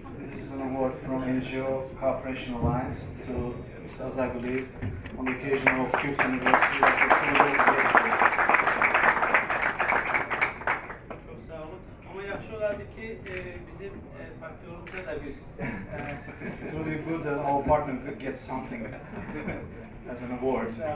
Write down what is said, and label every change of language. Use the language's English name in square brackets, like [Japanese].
[English] This is an award from NGO Cooperation Alliance to Mr. Azaguli on the occasion of 5th anniversary of the celebrated yesterday. [Turkish] Çok sağ olun. [Azerbaijani] Ama yaxşı olardı ki bizim partiyonumuza da bir [English] It would be good that our partner could get something as an award.